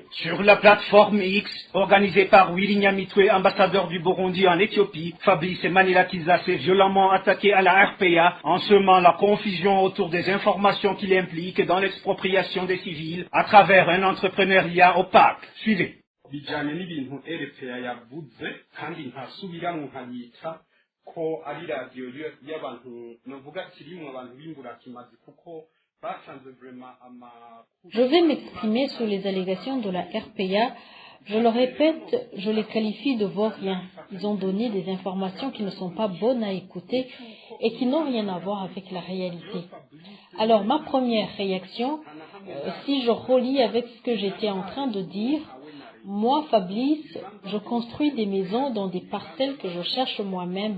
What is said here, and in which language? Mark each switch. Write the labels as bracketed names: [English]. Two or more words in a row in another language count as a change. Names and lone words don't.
[French] Sur la plateforme X, organisée par Willy Nyamitwe, ambassadeur du Burundi en Éthiopie, Fabrice Manila Kiza s'est violemment attaqué à la RPA en semant la confusion autour des informations qu'il implique dans l'expropriation des civils à travers un entrepreneuriat opaque. Suivez. [Kinyarwanda] bijyanye n'ibintu RPA yavuze kandi ntasubiramo nkayita ko ari radiyo y'abantu navuga kirimo abantu b'imburakimazi kuko basanze vraiment [French] Je vais m'exprimer sur les allégations de la RPA. Je le répète, je les qualifie de vauriens. Ils ont donné des informations qui ne sont pas bonnes à écouter et qui n'ont rien à voir avec la réalité. Alors ma première réaction, si je relis avec ce que j'étais en train de dire, moi, Fabrice, je construis des maisons dans des parcelles que je cherche moi-même.